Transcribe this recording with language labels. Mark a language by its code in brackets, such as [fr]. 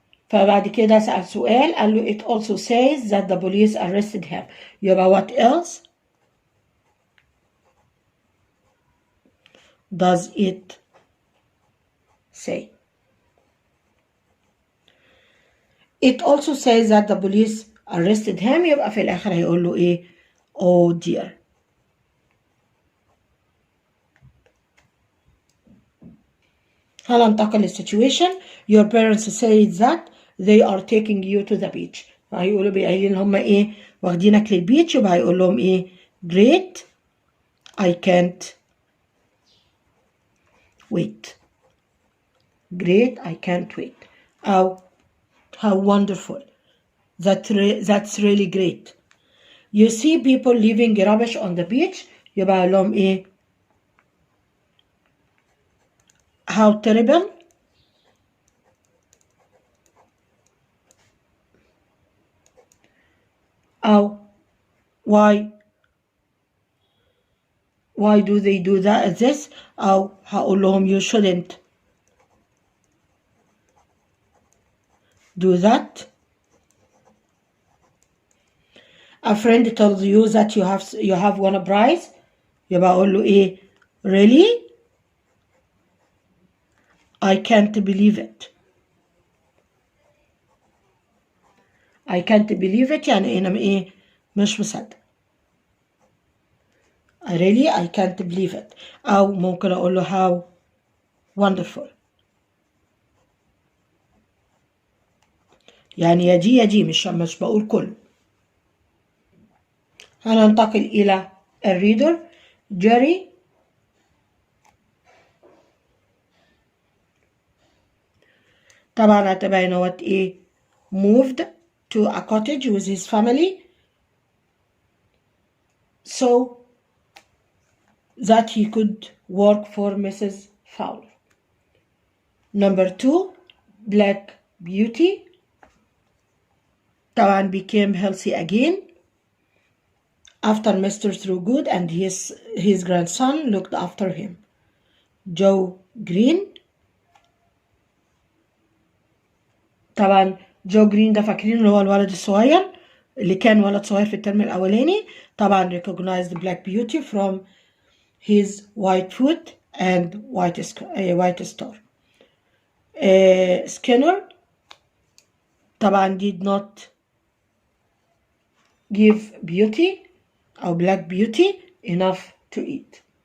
[ar] فبعد كده سأل سؤال قال له [en] it also says that the police arrested him. [ar] يبقى [en] what else does it say? It also says that the police arrested him. [ar] يبقى في الآخر هيقول له إيه؟ [en] oh dear. [ar] هننتقل للسيتويشن. [en] Your parents say that they are taking you to the beach. [ar] هيقولوا قايلين هم ايه واخدينك للبيتش. يبقى هيقول لهم ايه [en] great I can't wait. Great I can't wait. [ar] أو [en] how wonderful. That's really great. You see people leaving rubbish on the beach. [ar] يبقى هيقول لهم ايه [en] how terrible. [ar] أو [en] why do they do that this. [ar] أو هقول لهم [en] you shouldn't do that. A friend tells you that you have won a prize. [ar] يبقى أقول له إيه [en] really I can't believe it. I can't believe it [ar] يعني أنا إيه مش مصدق. [en] really I can't believe it. [ar] أو ممكن أقول له [en] how wonderful. [ar] يعني يا دي مش بقول كله. هننتقل إلى الريدر. جيري طبعا هتبقى هنا [en] what [ar] إيه [en] moved to a cottage with his family so that he could work for Mrs. Fowler. Number 2 Black Beauty [ar] طبعا [en] became healthy again after Mr. Throughood and his grandson looked after him. [ar] Joe Green طبعا جو جرين ده فاكرين اللي هو الولد الصغير اللي كان ولد صغير في الترم الأولاني. طبعا [en] recognized Black Beauty from his white foot and white star. Skinner [ar] طبعا [en] did not give Beauty [ar] أو [en] Black Beauty enough to eat.